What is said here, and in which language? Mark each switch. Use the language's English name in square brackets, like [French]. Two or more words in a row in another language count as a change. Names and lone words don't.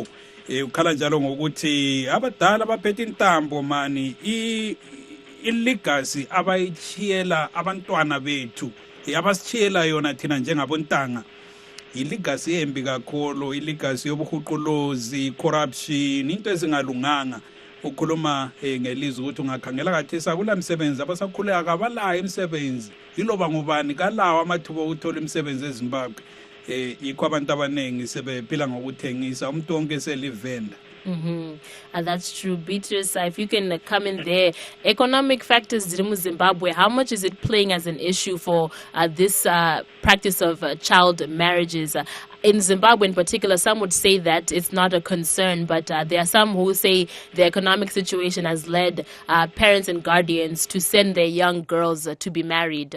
[North Ndebele] Ukhala njalo ngokuthi abadala abaphethe intambo mani ilegacy abayichiyela abantwana bethu abasichiyela yona thina njengabontanga ilegacy embi kakhulu, ilegacy yobuhuqulozi, corruption, into ezingalunganga. Ukhuluma ngelizwe ukuthi ungakhangela kathi sakula msebenzi abasakhuleka kabalayo imisebenzi, iloba ngubani kalawo amathuba okuthola imisebenzi eZimbabwe. Yikho abantu abaningi sebephila ngokuthengisa, umuntu wonke selivenda. [English] And that's true. Beatrice, if you can come in there, economic factors in Zimbabwe, how much is it playing as an issue for this practice of child marriages? In Zimbabwe in particular, some would say that it's not a concern, but there are some who say the economic situation has led parents and guardians to send their young girls to be married.